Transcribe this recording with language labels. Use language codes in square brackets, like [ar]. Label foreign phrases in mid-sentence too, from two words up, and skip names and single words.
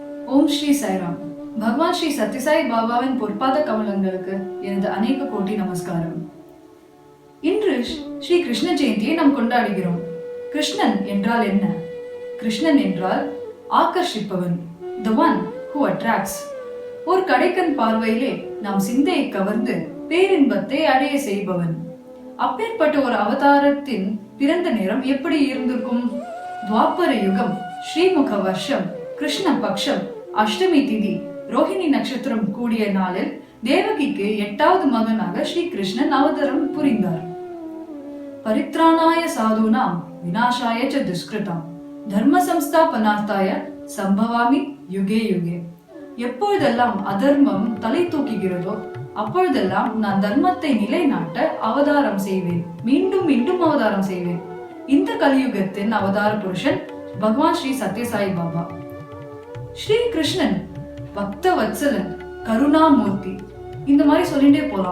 [ta] ஓம் ஸ்ரீ சாய்ராம். பகவான் ஸ்ரீ சத்யசாய் பாபாவின் பொற்பாத கமலங்களுக்கு எனது அநேக கோட்டி நமஸ்காரம். இன்று ஸ்ரீ கிருஷ்ண ஜெயந்தியை நாம் கொண்டாடுகிறோம். கிருஷ்ணன் என்றால் என்ன? கிருஷ்ணன் என்றால் ஆகர்ஷிப்பவன், [en] the one who attracts. [ta] ஒரு கடைக்கண் பார்வையிலே நாம் சிந்தையை கவர்ந்து பேரின்பத்தை அடைய செய்பவன். அப்பேற்பட்ட ஒரு அவதாரத்தின் பிறந்த நேரம் எப்படி இருந்திருக்கும்? துவாபர யுகம், ஸ்ரீமுக வருஷம், கிருஷ்ண பக்ஷம், அஷ்டமி திதி, ரோஹிணி நட்சத்திரம் கூடிய நாளில் தேவகிக்கு 8வது மகனாக ஸ்ரீ கிருஷ்ணன் அவதாரம் புரிந்தார். [sa] परित्राणाय साधूनां विनाशाय च दुष्कृताम् धर्म संस्थापनार्थाय सम्भवामि युगे युगे. [ta] எப்பொழுதெல்லாம் அதர்மம் தலை தூக்குகிறதோ அப்பொழுதெல்லாம் நான் தர்மத்தை நிலைநாட்ட அவதாரம் செய்வேன், மீண்டும் மீண்டும் அவதாரம் செய்வேன். இந்த கலியுகத்தின் அவதார புருஷன் பகவான் ஸ்ரீ சத்யசாய் பாபா. ஸ்ரீ கிருஷ்ணன் பக்த வத்சலன், கருணாமூர்த்தி, இந்த மாதிரி சொல்லிட்டே போலாம்.